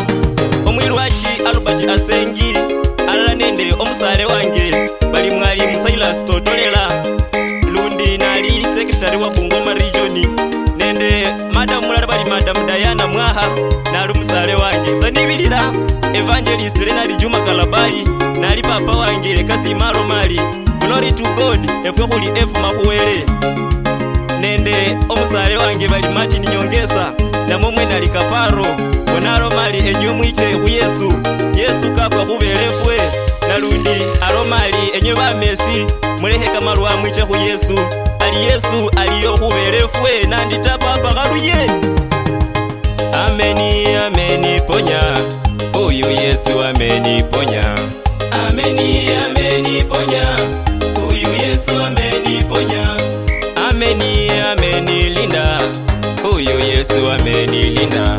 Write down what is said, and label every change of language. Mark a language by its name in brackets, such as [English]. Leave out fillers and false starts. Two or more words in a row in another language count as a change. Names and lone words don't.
[Luyia] Omwirwachi Albert Asengi ala nende omusale wange bali mwalimu Silas Totolela Lundi nali secretary wa Bungoma region nende Madam mulala bali Madam Diana Mwaha na musale wange sanibilira Evangelist Renard Juma Kalabai nali papa wange Kasimaro Mali. [English] Glory to God [Luyia] efwe kuli efu makuwele nende nalonde omusale wange bali Martin Nyongesa namomwe nali kaparo onalo mali enyo mwiche ku Yesu. Yesu kafa kubelefwe nalundi alomali enyo ba Messi mulehe kamalwa mwiche ku Yesu. Ali Yesu aliyo kubelefwe nanditapa pakaluye. [Swahili] Ameni ameni ponya uyu Yesu ameni ponya. Ameni ameni ponya uyu Yesu ameni ponya. Ameni ameni linda uyu Yesu ameni linda.